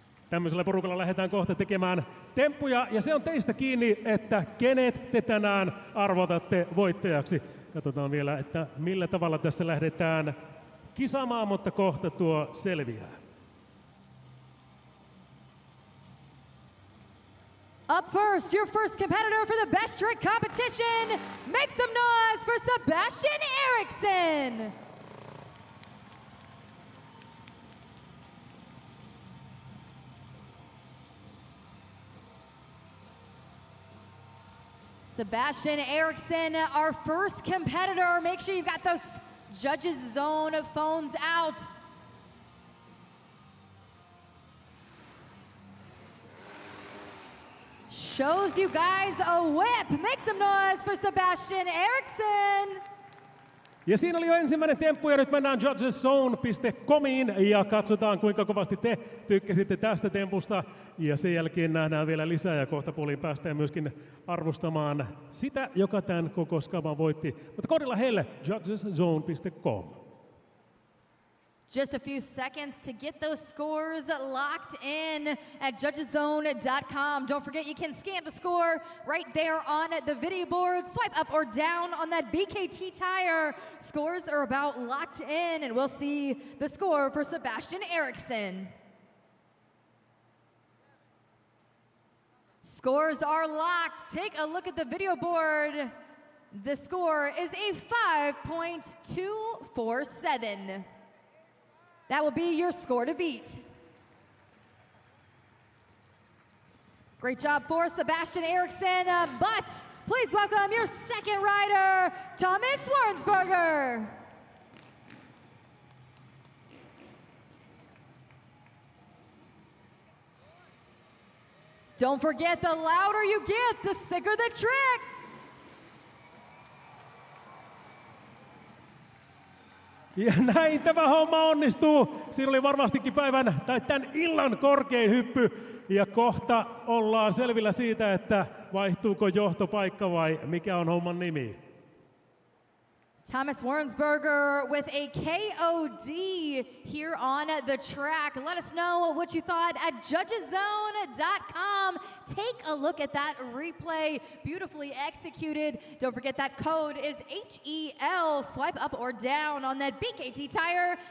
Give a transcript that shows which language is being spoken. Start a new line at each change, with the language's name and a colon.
Finnish: Tämmöisellä porukalla lähdetään kohta tekemään temppuja, ja se on teistä kiinni, että kenet te tänään arvotatte voittajaksi. Katsotaan vielä, että millä tavalla tässä lähdetään kisaamaan, mutta kohta tuo selviää.
English: Up first, your first competitor for the best trick competition. Make some noise for Sebastian Eriksson. Sebastian Eriksson, our first competitor. Make sure you've got those judges zone phones out. Shows you guys a whip. Make some noise for Sebastian Eriksson.
Finnish: Ja siinä oli jo ensimmäinen temppu, ja nyt mennään judgeszone.comiin ja katsotaan, kuinka kovasti te tykkäsitte tästä tempusta. Ja sen jälkeen nähdään vielä lisää, ja kohta puoliin päästään myöskin arvostamaan sitä, joka tämän koko skaban voitti. Mutta koodilla heille judgeszone.com.
English: Just a few seconds to get those scores locked in at judgeszone.com. Don't forget you can scan the score right there on the video board. Swipe up or down on that BKT tire. Scores are about locked in, and we'll see the score for Sebastian Eriksson. Scores are locked. Take a look at the video board. The score is a 5.247. That will be your score to beat. Great job for Sebastian Eriksson, but please welcome your second rider, Thomas Wirnsberger. Don't forget, the louder you get, the sicker the trick.
Finnish: Ja näin tämä homma onnistuu. Siinä oli varmastikin päivän tai tämän illan korkein hyppy. Ja kohta ollaan selvillä siitä, että vaihtuuko johtopaikka vai mikä on homman nimi.
English: Thomas Wirnsberger with a KOD here on the track. Let us know what you thought at judgeszone.com. Take a look at that replay. Beautifully executed. Don't forget that code is HEL. Swipe up or down on that BKT tire.